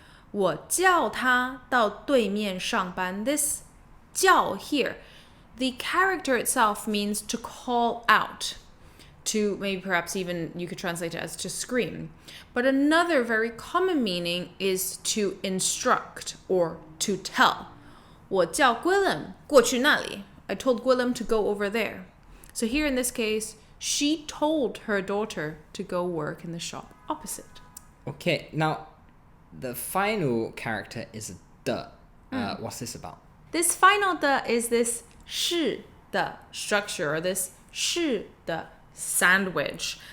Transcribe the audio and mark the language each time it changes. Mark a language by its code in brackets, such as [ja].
[zh] 我叫她到对面上班. [en] This 叫 here, the character itself means to call out. To maybe perhaps even you could translate it as to scream. But another very common meaning is to instruct or to tell. [zh] 我叫 Gwilym 过去那里. [en] I told Gwilym to go over there. So here in this case, she told her daughter to go work in the shop opposite. Okay, now the final character is the. What's this about? This final 的 is this 是的 structure, or this 是的sandwich.